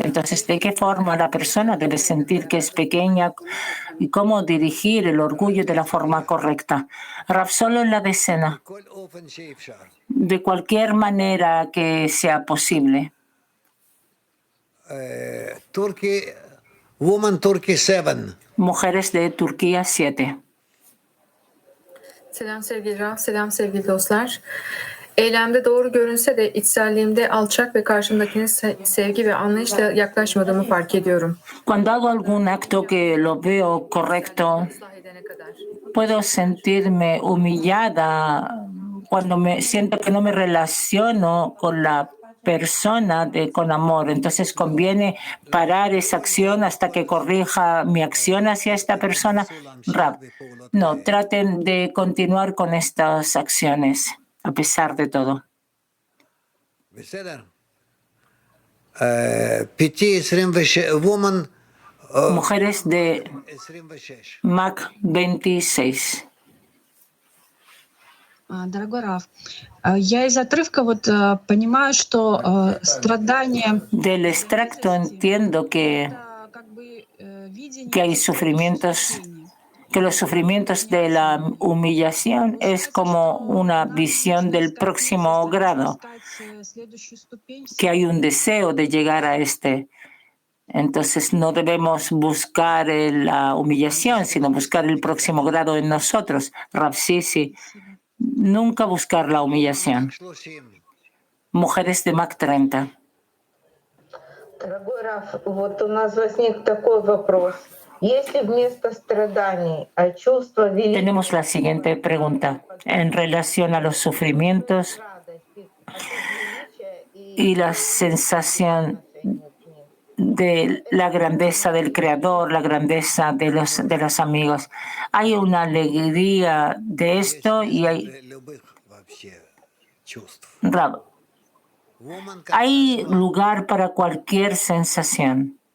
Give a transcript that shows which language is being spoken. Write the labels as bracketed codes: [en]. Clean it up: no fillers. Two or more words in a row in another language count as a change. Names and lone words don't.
[es] Entonces, ¿de qué forma la persona debe sentir que es pequeña y cómo dirigir el orgullo de la forma correcta? Rav, solo en la decena, de cualquier manera que sea posible. Mujeres de Turquía 7. [tr] Selam sevgili Raf, selam sevgili dostlar. Eylemde doğru görünse de içselliğimde alçak ve karşımdakine sevgi ve anlayışla yaklaşmadığımı fark ediyorum. [es] Cuando hago algún acto que lo veo correcto, puedo sentirme humillada cuando me siento que no me relaciono con la persona con amor. Entonces conviene parar esa acción hasta que corrija mi acción hacia esta persona. Rav, no, traten de continuar con estas acciones a pesar de todo. Mujeres de Mac 26. [ru] Дорогой Раф, я из отрывка понимаю, что страдания [es] del extracto entiendo que que hay sufrimientos, que los sufrimientos de la humillación es como una visión del próximo grado, que hay un deseo de llegar a este. Entonces no debemos buscar la humillación, sino buscar el próximo grado en nosotros. Rav, sí. Nunca buscar la humillación. Mujeres de Mac 30. [ru] Дорогой Раф, вот у нас возник такой вопрос. Если вместо страданий, чувство величия... [es] Tenemos la siguiente pregunta en relación a los sufrimientos y la sensación de la grandeza del Creador, la grandeza de los amigos. Hay una alegría de esto y hay lugar para cualquier sensación.